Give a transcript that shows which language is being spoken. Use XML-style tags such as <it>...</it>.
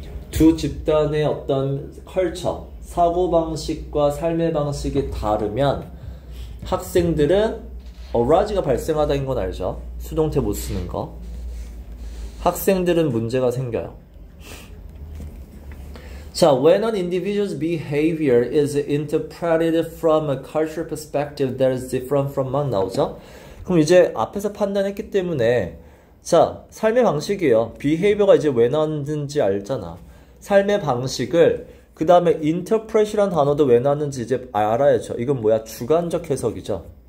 <ko>두 집단의 어떤 culture, 사고방식과 삶의 방식이 다르면 학생들은 어라지가 발생하다는 건 알죠? 수동태 못 쓰는 거. 학생들은 문제가 생겨요.</ko> <en>자, when an individual's behavior is interpreted from a cultural perspective that is different from mine</en> <ko>나오죠? 그럼 이제 앞에서 판단했기 때문에 자, 삶의 방식이에요. behavior가 이제 왜 나왔는지 알잖아. 삶의 방식을 그 다음에 interpret이란 단어도 왜 나왔는지 이제 알아야죠. 이건 뭐야? 주관적 해석이죠.</ko>